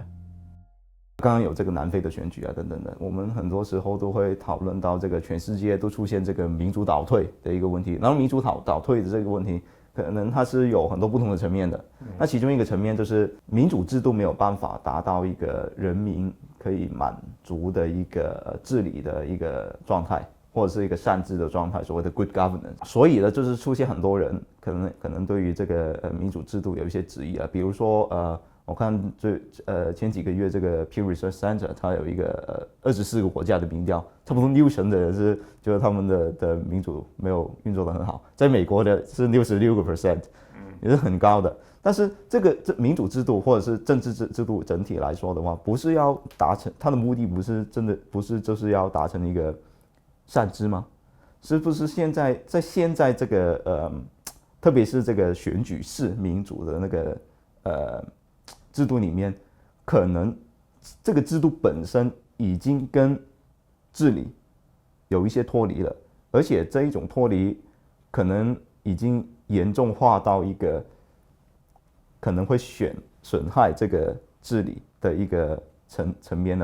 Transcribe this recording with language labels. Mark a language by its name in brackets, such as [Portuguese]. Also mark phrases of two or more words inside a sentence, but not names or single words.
[Chinese] 剛剛有這個南非的選舉啊，等等的，我們很多時候都會討論到這個全世界都出現這個民主倒退的一個問題。然後民主倒退的這個問題，可能它是有很多不同的層面的。那其中一個層面就是民主制度沒有辦法達到一個人民可以滿足的一個治理的一個狀態，或者是一個善治的狀態，所謂的 [English] good governance。 [Chinese] 所以呢，就是出現很多人可能對於這個民主制度有一些質疑啊，比如說我看前幾個月這個 Pew Research Center 它有一個24個國家的民調，差不多60%的人是覺得他們的民主沒有運作得很好，在美國的是66%，也是很高的。但是這民主制度或者是政治制度整體來說的話，不是要達成它的目的，不是真的不是就是要達成一個善治嗎？是不是現在這個特別是這個選舉式民主的那個制度裡面，可能這個制度本身已經跟治理有一些脫離了，而且這一種脫離可能已經嚴重化到一個可能會損害這個治理的一個層面了。